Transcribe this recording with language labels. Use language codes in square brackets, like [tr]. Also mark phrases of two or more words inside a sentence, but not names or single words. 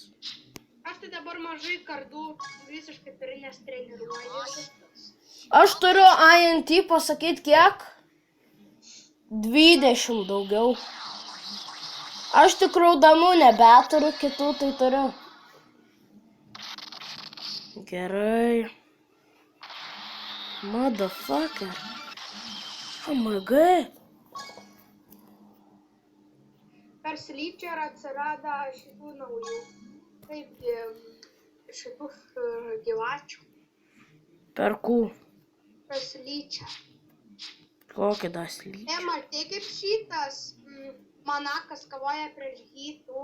[lt] Aš tai dabar mažai kardų visiškai turiu, nes treniruojuosi. Aš turiu INT pasakyti kiek? 20 daugiau. Aš tik raudonų nebeturiu, kitų tai turiu. Gerai. [en] Motherfucker. Oh my god. [lt] Per Sleeper atsirado šitų naujų. Taip, šitų gyvačių. Perku. Per Sleeper. Kokį daslį? Matai kaip šitas manakas kavoja prieš hitų.